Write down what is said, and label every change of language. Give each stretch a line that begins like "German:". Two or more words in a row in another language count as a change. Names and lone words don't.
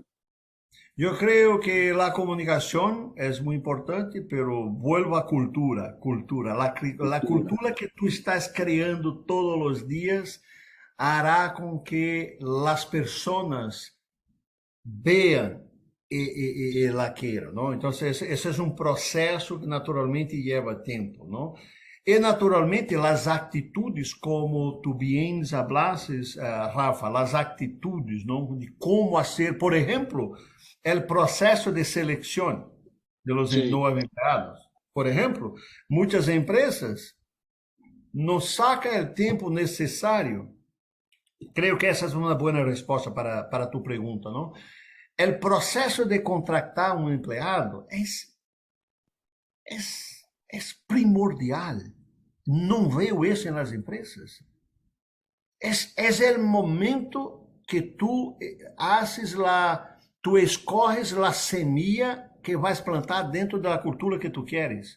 Spanish: Yo creo que la comunicación es muy importante, pero vuelvo a cultura, cultura. La Cultura. cultura que tú estás creando todos los días hará con que las personas vean e la
Portuguese: queiram, não? Então, esse é um processo que naturalmente leva tempo, não? E naturalmente as atitudes, como tu bem hablasses, Rafa, as atitudes, não? De como fazer, por exemplo, o processo de seleção de los
Spanish: Sí,
Portuguese: novos empregados. Por exemplo, muitas empresas não sacam o tempo necessário. Creio que essa é uma boa resposta para tu pergunta, não?
Spanish: El proceso de contratar un empleado es primordial. No veo eso en las empresas. Es el momento que tú escoges la semilla que vas a plantar dentro de la cultura que tú quieres.